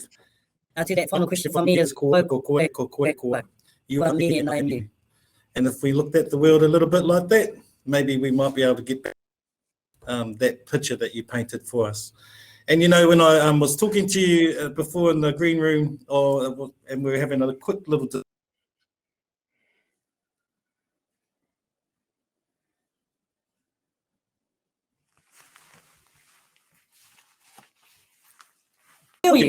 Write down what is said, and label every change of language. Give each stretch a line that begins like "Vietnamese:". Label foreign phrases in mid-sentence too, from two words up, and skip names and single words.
English: To that final question from me is
Māori: koe, ko koe, ko koe, koe.
English: You are me and I am you. And if we looked at the world a little bit like that, maybe we might be able to get back that picture that you painted for us. And you know, when I was talking to you before in the green room, and we were having a quick little You.